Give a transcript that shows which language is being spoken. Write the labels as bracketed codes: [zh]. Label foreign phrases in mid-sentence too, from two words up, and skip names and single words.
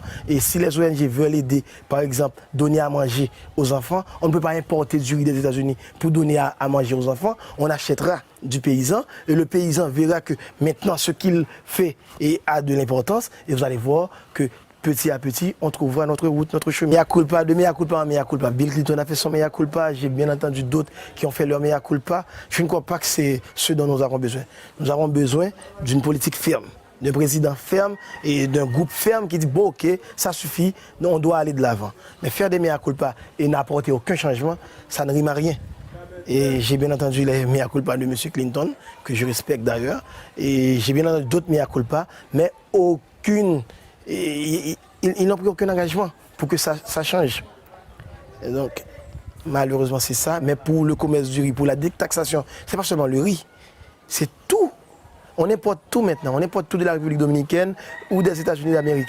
[fr] Et si les ONG veulent aider, par exemple, donner à manger aux enfants, on ne peut pas importer du riz des États-Unis pour donner à manger aux enfants. On achètera du paysan et le paysan verra que maintenant ce qu'il fait a de l'importance. Et vous allez voir que petit à petit, on trouvera notre route, notre chemin. [la] Mea culpa, de mea culpa en mea culpa. [fr] Bill Clinton a fait son [la] mea culpa. [fr] J'ai bien entendu d'autres qui ont fait leur [la] mea culpa. [fr] Je ne crois pas que c'est ce dont nous avons besoin. Nous avons besoin d'une politique ferme, d'un président ferme et d'un groupe ferme qui dit bon ok, ça suffit, on doit aller de l'avant. Mais faire des [la] mea culpa [fr] et n'apporter aucun changement, ça ne rime à rien. Et j'ai bien entendu les [la] mea culpa [fr] de M. Clinton, que je respecte d'ailleurs. Et j'ai bien entendu d'autres [la] mea culpa, [fr] mais aucune... ils n'ont pris aucun engagement pour que ça change. Et donc, malheureusement, c'est ça. Mais pour le commerce du riz, pour la détaxation, ce n'est pas seulement le riz, c'est tout. On importe tout maintenant. On importe tout de la République dominicaine ou des États-Unis d'Amérique.